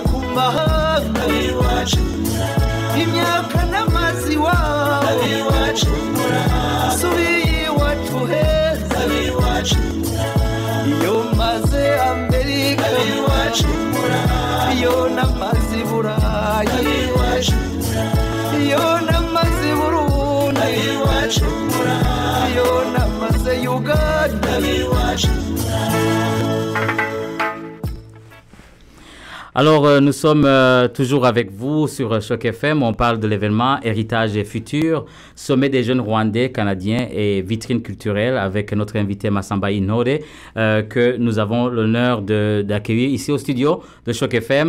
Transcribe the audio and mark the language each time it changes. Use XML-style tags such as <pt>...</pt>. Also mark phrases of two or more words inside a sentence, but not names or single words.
<rw>mahanga imyaka n'amazi wawe subiye iwacu heza iyo maze Amerika iyo namaze Burayi iyo namaze Burundi iyo namaze Uganda.</rw> <fr>Alors, nous sommes toujours avec vous sur Choc FM. On parle de l'événement Héritage et Futur, sommet des jeunes Rwandais, Canadiens et vitrine culturelle avec notre invité Massamba Intore que nous avons l'honneur d'accueillir ici au studio de Choc FM.</fr>